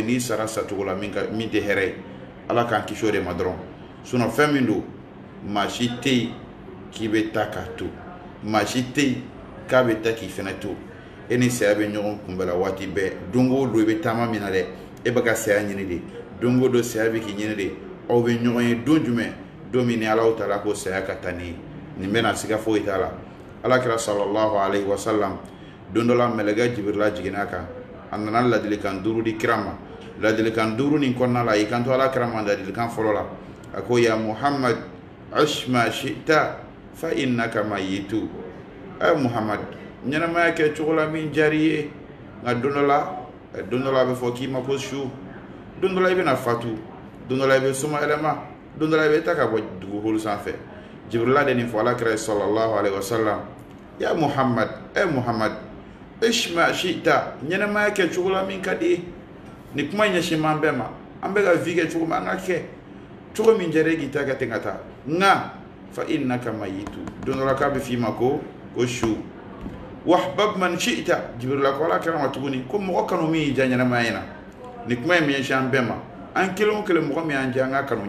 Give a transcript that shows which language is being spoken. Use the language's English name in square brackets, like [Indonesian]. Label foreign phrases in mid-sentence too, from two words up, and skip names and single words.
[Bambara] n'i sara sacogo la min tɛ hɛrɛ ye ala k'an kisi o de ma dɔrɔn fɛn min don maa si tɛ yen k'i bɛ taa k'a to maa si tɛ yen k'a bɛ taa k'i fana to e ni saya bɛ ɲɔgɔn kunbɛla waati bɛɛ don o don i bɛ taama min na dɛ e bɛ ka saya ɲini de don o don saya bɛ k'i ɲini de aw bɛ ɲɔgɔn ye don jumɛn don min ni ala ta'ala ko saya ka taa ni nin bɛna siga foyi t'a la alakira [Arabic] صلى الله عليه وسلم [Bambara] don dɔ la mɛlɛkɛ jibirila jiginna kan a nana ladilikan 5 di kira ma ladilikan 5 nin kɔnɔna la i kanto alakira ma ladilikan fɔlɔ la a ko [Arabic] يا محمد عش ما شئت فإنك ميت [Bambara] muhammad ɲɛnamaya kɛ cogo la min jari ye nka don dɔ la a bɛ fɔ k'i ma ko su don dɔ la i bɛna fatu don dɔ la i bɛ suma yɛlɛma don dɔ la i bɛ taa ka bɔ dugukolo sanfɛ jibrila de nin fɔ alakira [Arabic] صلى الله عليه وسلم يا محمد محمد عش ما شئت [Bambara] ɲɛnamaya kɛ cogo la min ka di ni kuma ɲɛsin man bɛɛ ma an bɛ ka vi kɛ cogo min an ka kɛ cogo min jɛra k'i ta kɛ ten ka taa nka [Arabic] فإنك ميت [Bambara] don dɔ la k'a bɛ f'i ma ko su [Arabic] وأحبب من شئت [Bambara] jibrila ko alakira ma tuguni ko mɔgɔ kanu min y'i diya ɲɛnamaya in na ni kuma in ɲɛsin an bɛɛ ma an kelen o kelen mɔgɔ min y'an diya an ka kanu